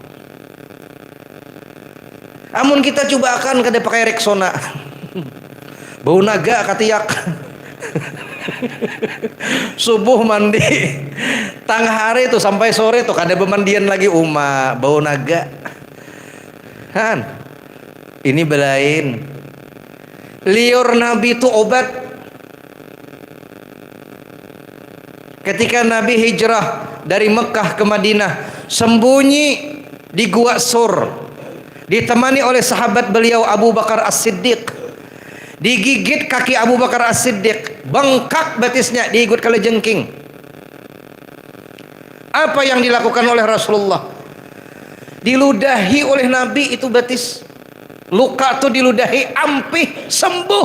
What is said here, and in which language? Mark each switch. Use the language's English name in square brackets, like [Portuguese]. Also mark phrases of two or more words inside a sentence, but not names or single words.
[Banjar] Amun kita coba akan kada pakai Rexona, bau naga katiak. Subuh mandi, tengah hari tuh sampai sore tuh kada bemandian lagi bau naga. Han, ini belain. [Indonesian] Liur Nabi itu obat. Ketika Nabi hijrah dari Mekah ke Madinah, sembunyi di Gua Sur, ditemani oleh sahabat beliau Abu Bakar As-Siddiq. Digigit kaki Abu Bakar As-Siddiq, [Banjar] bengkak batisnya, diikut kalajengking. [Indonesian] Apa yang dilakukan oleh Rasulullah? [Banjar] Diludahi oleh Nabi itu batis. Luka tuh diludahi, ampih sembuh.